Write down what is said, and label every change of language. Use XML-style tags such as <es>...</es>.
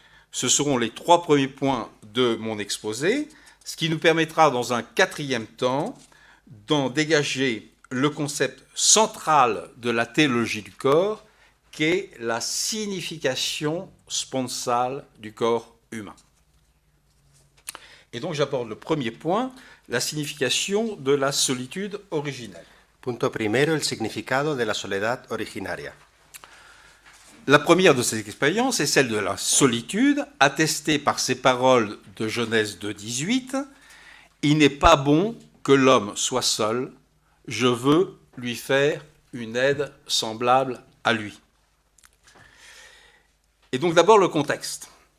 <fr>Ce seront les 3 premiers points de mon exposé, ce qui nous permettra dans un 4e temps d'en dégager le concept central de la théologie du corps, qu'est la signification sponsale du corps humain. Et donc j'aborde le premier point, la signification de la solitude originelle.</fr> <es>Punto primero, el significado de la soledad originaria.</es> <fr>La première de ces expériences est celle de la solitude, attestée par ces paroles de Genèse 2,18. « Il n'est pas bon que l'homme soit seul, je veux lui faire une aide semblable à lui. » Et donc d'abord le contexte.</fr>